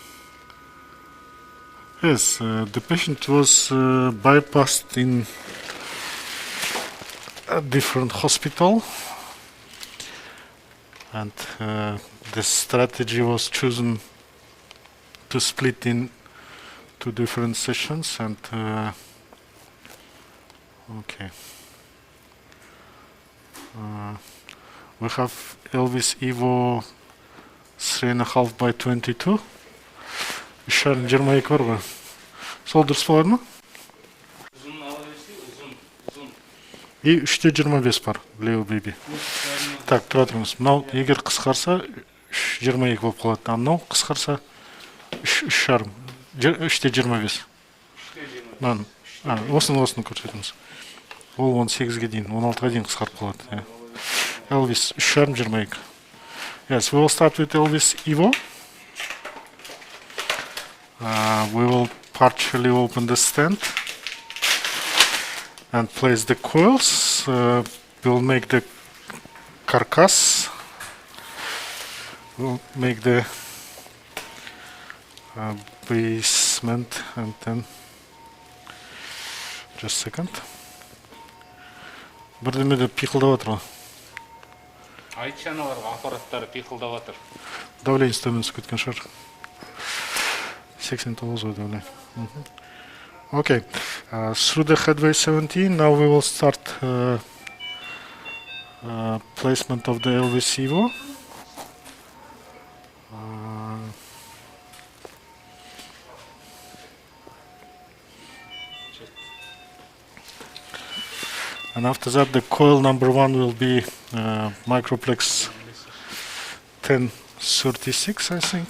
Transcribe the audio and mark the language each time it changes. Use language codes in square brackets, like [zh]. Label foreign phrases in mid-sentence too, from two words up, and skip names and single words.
[en] Yes, the patient was bypassed in a different hospital, and the strategy was chosen to split in 2 different sessions, and okay. We have Elvis Evo 3.5 by 22. [kk] Шарын 22 бар ғой. Сол дұрыс болады ма? И 3-те 25 бар, Leo baby. Так, тұра тұрыңыз. Мынау егер қысқарса 3.22 болып қалады. А мынау қысқарса 3.5. 3-те 25. Осыны көрсетіңіз. Ол 18-ге дейін, 16-ға дейін қысқарып қалады. [en] Elvis 3.5 22. Yes, we will start with Elvis Evo. We will partially open the stent and place the coils. We'll make the carcass. We'll make the basement, and then just a second. [kk] Бірдеме де пиқылдап отыр ғой. айтшы аналарға аппараттары пиқылдап жатыр. Давление төмен түсіп кеткен шығар. 89 ғой давление. [en] Okay. Through the headway 17, now we will start placement of the LV Sivo. And after that, the coil number 1 will be Microplex 1036, I think.